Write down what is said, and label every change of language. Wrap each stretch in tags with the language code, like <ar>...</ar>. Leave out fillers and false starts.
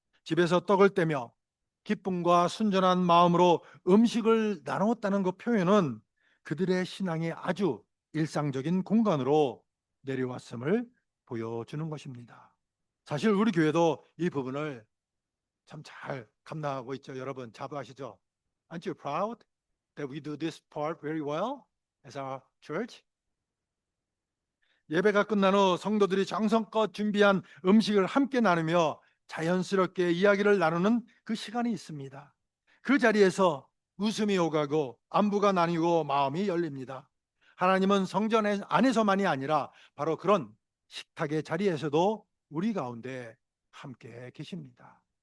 <ko>집에서 떡을 떼며 기쁨과 순전한 마음으로 음식을 나누었다는 그 표현은 그들의 신앙이 아주 일상적인 공간으로 내려왔음을 보여주는 것입니다. 사실 우리 교회도 이 부분을 참 잘 감당하고 있죠. 여러분 자부하시죠?</ko> <en>Aren't you proud that we do this part very well as our church?</en> <ko>예배가 끝난 후 성도들이 정성껏 준비한 음식을 함께 나누며 자연스럽게 이야기를 나누는 그 시간이 있습니다. 그 자리에서 웃음이 오가고 안부가 나뉘고 마음이 열립니다. 하나님은 성전 안에서만이 아니라 바로 그런 식탁의 자리에서도 우리 가운데 함께 계십니다.</ko>